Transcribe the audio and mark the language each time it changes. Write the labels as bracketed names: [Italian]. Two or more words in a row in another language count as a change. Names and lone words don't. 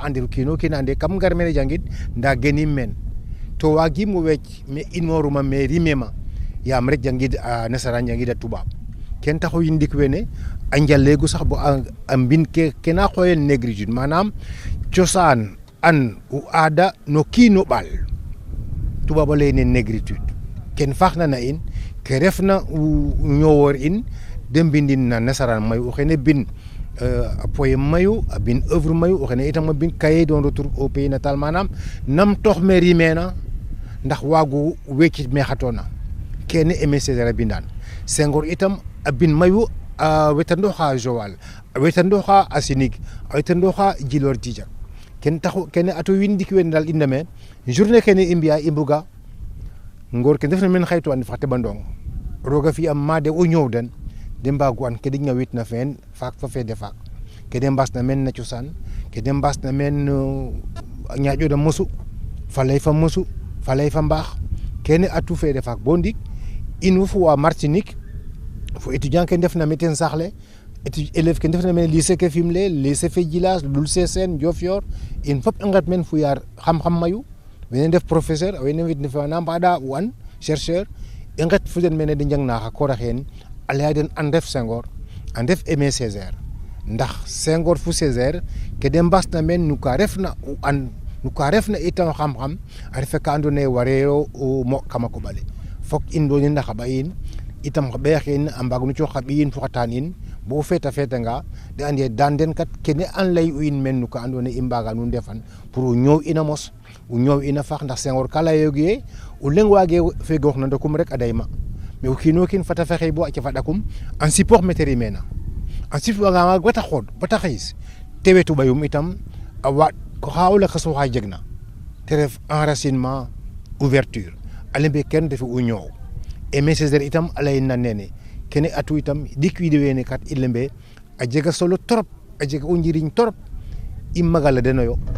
[Serer] andir kiino kiina ande kam ngar mene jangid nda genim men to wagim o wecc me inoruma me rimema yam rek jangid a nasara jangid a tubaab ken taxo yindik wene a njallegu sax bo a mbin ke kena xoyel négritude manam cosaan an u aada no kiino ɓaal tubaab a leyne négritude ken faaxna na in ke refna u ñowoor in de mbindin na nasaraan mayu o xene bin a poème mayu a bin œuvre mayu o xene itam a bin cahier d'un retour au pays natal manam nam tox me rimena ndax waagu weccit me xatona kene Aimé Césaire a bindan Senghor itam a bin mayu a wetandoxa Joal a wetandoxa a Sinig a wetandoxa Djilor Djijak ken taxu kene ato windik wen dal indame journée kene i mbiya i mbuga ngor ke ndefna men xaytu an fax teɓandong roga fi am made o ñoow den de mbagu an ke de ñawitna feen faak fa fede faak ke de mbasna men na cosaan ke de mbasna men a ñaaƴoda mosu fa lay fa mosu fa lay fa mbaax kene atu fede faak bo ndik in fo wa Martinique fo étudiant ke ndefna me ten saxle élève ke ndefna mene lycée ke Fimele lycée fe Djilas Loul Sessène Diofior in fop i nget men fu yaar xam-xam mayu wene ndef professeur wene ndef na mbaɗa o an chercheur i nget fu den mene de njangna xa koor axeen a leya den a ndef Senghor a ndef Aimé Césaire ndax Senghor fu Césaire ke de mbasna men no ka refna o an no ka refna itam xam-xam a refa ka andoona yee wareero o mo kam a koɓale fok in donin na xa ɓa in itam xa ɓeexin a mbaag no coox xa ɓiyin fo xa taan in bo feeta feetanga de ande daan den kat kene an lay u in men no ka andoona yee i mbaaga nu ndefan pour o ñoow ina mos o ñoow ina faax ndax Senghor ka layoogu yee o leŋ waage fegoox na ndokum rek a dayma mais o kiin o kiin fata fexey bo a cafa ɗakum [French] en support [Serer] me te rimena [French] en support [Serer] wanga waag bata xood bata xiis te wetu ɓayum itam a waaɗ xa o lakas oxa jegna te ref [French] enracinement ouverture [Serer] a lembe ken refu o ñoow Aimé Césaire itam a layin na nene kene atu itam dik wiide wene kat i lembe a jega solo trop a jega o njiriñ trop i magala denoyo